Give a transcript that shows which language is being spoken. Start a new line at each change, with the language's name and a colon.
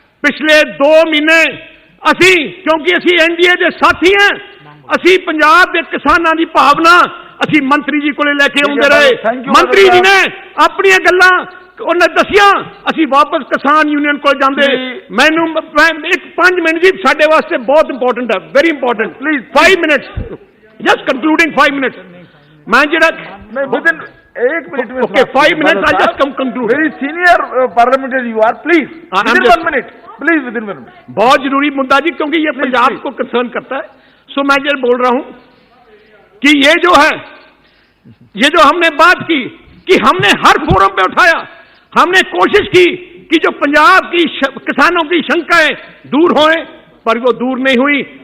Punjabi: ਪਿਛਲੇ 2 ਮਹੀਨੇ ਅਸੀਂ, ਕਿਉਂਕਿ ਅਸੀਂ NDA ਦੇ ਸਾਥੀ ਹਾਂ, ਅਸੀਂ ਪੰਜਾਬ ਦੇ ਕਿਸਾਨਾਂ ਦੀ ਭਾਵਨਾ ਅਸੀਂ ਮੰਤਰੀ ਜੀ ਕੋਲੇ ਲੈ ਕੇ ਆਉਂਦੇ ਰਹੇ। ਮੰਤਰੀ ਜੀ ਨੇ ਆਪਣੀਆਂ ਗੱਲਾਂ ਉਹਨੇ ਦੱਸਿਆ, ਅਸੀਂ ਵਾਪਸ ਕਿਸਾਨ ਯੂਨੀਅਨ ਕੋਲ ਜਾਂਦੇ। ਮੈਨੂੰ 5 ਮਿੰਟ ਜੀ ਸਾਡੇ ਵਾਸਤੇ ਬਹੁਤ ਇੰਪੋਰਟੈਂਟ ਹੈ,
English: Very important. Please 5 minutes, just concluding 5 minutes.
Hindi: मैं जरा
English: within 1 minute में okay 5 minutes I just conclude. Very senior parliamentarian you are, please within 1 minute, please within 1 minute.
Hindi: बहुत जरूरी मुद्दा जी, क्योंकि ये पंजाब को कंसर्न करता है। सो मैं जरा बोल रहा हूं कि ये जो है, ये जो हमने बात की कि हमने हर फोरम पे उठाया, हमने कोशिश की कि जो पंजाब की किसानों की शंकाएं दूर होएं, पर वो दूर नहीं हुई।